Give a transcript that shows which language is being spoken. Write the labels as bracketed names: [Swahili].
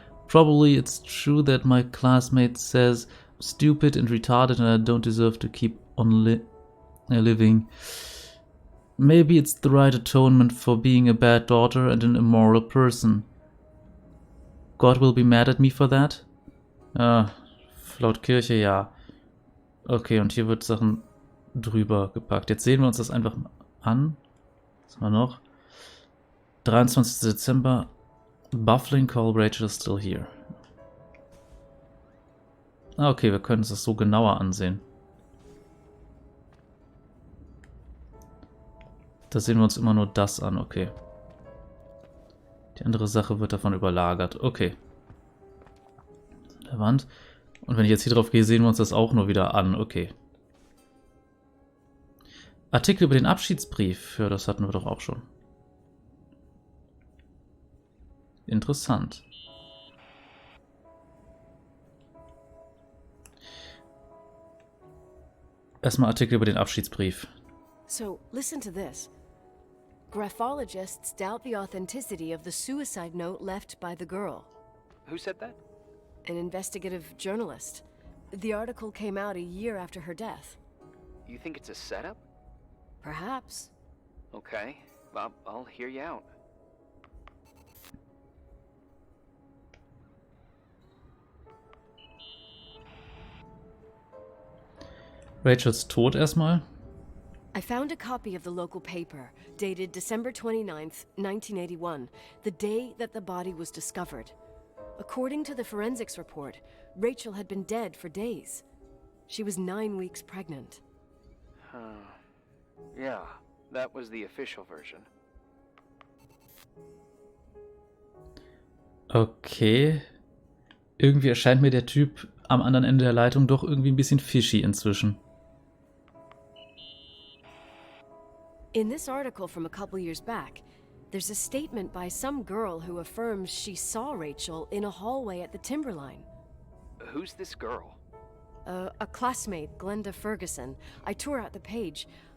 [English] Probably it's true that my classmate says I'm stupid and retarded and I don't deserve to keep on living. Maybe it's the right atonement for being a bad daughter and an immoral person. God will be mad at me for that? [German] Laut Kirche ja. Okay, und hier wird Sachen drüber gepackt. Jetzt sehen wir uns das einfach an. Was haben wir noch? 23. Dezember. [English] Buffling call, Rachel is still here. [German] Okay, wir können uns das so genauer ansehen. Da sehen wir uns immer nur das an, okay. Die andere Sache wird davon überlagert. Okay. Der Wand. Und wenn ich jetzt hier drauf gehe, sehen wir uns das auch nur wieder an. Okay. Artikel über den Abschiedsbrief. Ja, das hatten wir doch auch schon. Interessant. Erstmal Artikel über den Abschiedsbrief. [English] So, listen to this. Graphologists doubt the authenticity of the suicide note left by the girl. Who said that? An investigative journalist. The article came out a year after her death. You think it's a setup? Perhaps. Okay, I'll hear you out. [German] Rachels Tod erstmal. [English] I found a copy of the local paper, dated December 29th, 1981, the day that the body was discovered. According to the forensics report, Rachel had been dead for days. She was 9 weeks pregnant. Yeah, that was the official version. Okay. [German] Irgendwie erscheint mir der Typ am anderen Ende der Leitung doch irgendwie ein bisschen fishy inzwischen. [English] In this article from a couple years back, there's a statement by some girl who affirms she saw Rachel in a hallway at the Timberline. Who's this girl? A classmate, Glenda Ferguson. I tore out the page.